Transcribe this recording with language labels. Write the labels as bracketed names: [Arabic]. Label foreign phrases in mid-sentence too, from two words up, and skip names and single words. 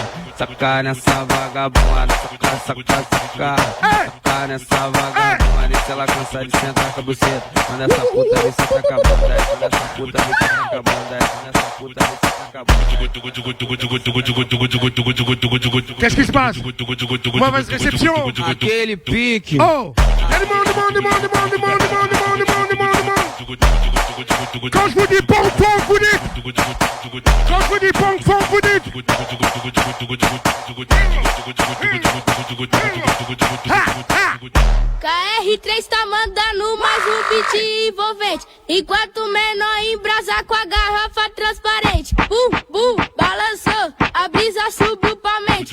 [Portuguese] Saca nessa vagabunda, saca, saca, saca. Saca nessa vagabunda, se ela cansa de sentar com a buceta. Manda essa puta, vem sentar com a bunda. Manda essa puta, vem sentar com a bunda. Manda essa puta, vem sentar com a bunda. [French] Qu'est-ce qui se passe? Mauvaise réception. [Portuguese] Aquele pique. Oh! [French] Quand je vous dis pong pong, vous dites. Quand je vous dis pong pong, vous dites. [Portuguese] KR3 tá mandando mais um beat envolvente. Enquanto o menor embrasa com a garrafa transparente. Balançou, a brisa subiu pra mente.